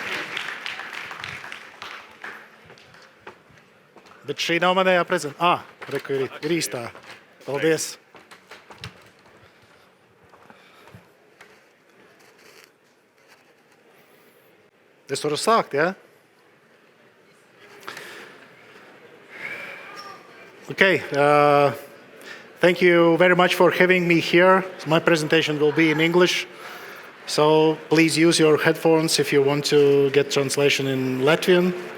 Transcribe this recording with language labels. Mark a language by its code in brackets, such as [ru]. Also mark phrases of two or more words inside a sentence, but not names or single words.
[lv] Bet šī nav manējā prezentācija. Reku ir īstā. Paldies. Es varu sākt, ja? [en] Okay. Thank you very much for having me here. My presentation will be in English. So please use your headphones if you want to get translation in Latvian.